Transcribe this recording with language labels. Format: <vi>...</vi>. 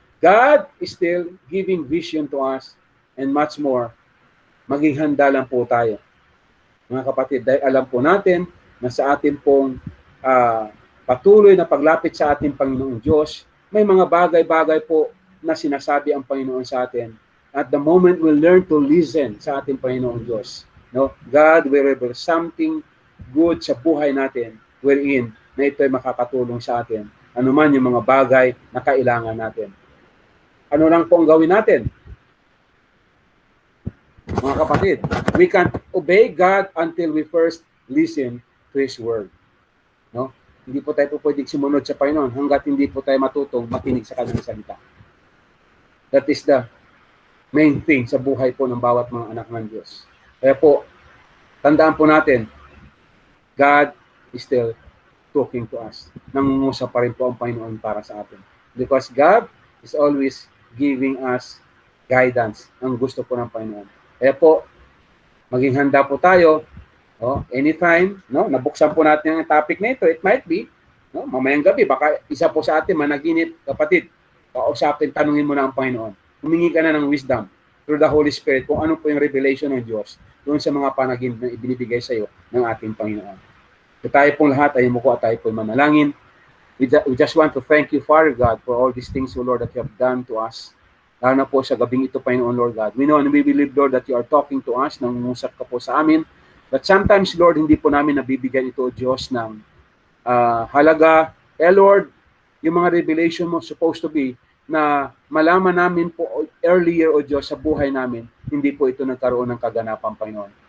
<en>God is still giving vision to us and much more.</en> <tl>Maging handa lang po tayo, mga kapatid, dahil alam po natin na sa ating pong patuloy na paglapit sa ating Panginoong Diyos, may mga bagay-bagay po na sinasabi ang Panginoon sa atin.</tl> <en>At the moment we learn to listen</en> <tl>sa ating Panginoong Diyos,</tl> <en>no, God will reveal something good</en> <tl>sa buhay natin</tl> <en>wherein</en> <tl>na ito ay makakatulong sa atin. Ano man yung mga bagay na kailangan natin. Ano lang po ang gawin natin? Mga kapatid,</tl> <en>we can't obey God until we first listen to His Word.</en> <tl>No? Hindi po tayo pwedeng sumunod sa Panginoon hanggat hindi po tayo matutong makinig sa Kanyang salita.</tl> <en>That is the main thing</en> <tl>sa buhay po ng bawat mga anak ng Diyos. Kaya po, tandaan po natin,</tl> <en>God is still talking to us.</en> <tl>Nangungusap pa rin po ang Panginoon para sa atin.</tl> <en>Because God is always giving us guidance</en> <tl>ang gusto po ng Panginoon. Kaya po, maging handa po tayo. Anytime, no, nabuksan po natin ang topic na ito,</tl> <en>it might be,</en> <tl>no, mamayang gabi, baka isa po sa atin managinip, kapatid, kausapin, tanungin mo na ang Panginoon. Humingi ka na ng wisdom</tl> <en>through the Holy Spirit</en> <tl>kung ano po yung revelation ng Diyos doon sa mga panaginip na ibinibigay sa iyo ng ating Panginoon. So tayo pong lahat ay umuko at tayo po manalangin.</tl> <en>We just want to thank you, Father God, for all these things, O Lord, that you have done to us.</en> <tl>Lalo na po sa gabing ito,</tl> <en>Panginoon, Lord God. We know and we believe, Lord, that you are talking to us,</en> <tl>nangungusap ka po sa amin.</tl> <en>But sometimes,</en> <tl>Lord, hindi po namin nabibigyan ito, Diyos, ng halaga. Lord, yung mga revelation mo</tl> <en>supposed to be</en> <tl>na malaman namin po earlier, O Diyos, sa buhay namin, hindi po ito nagkaroon ng kaganapan, Panginoon.</tl>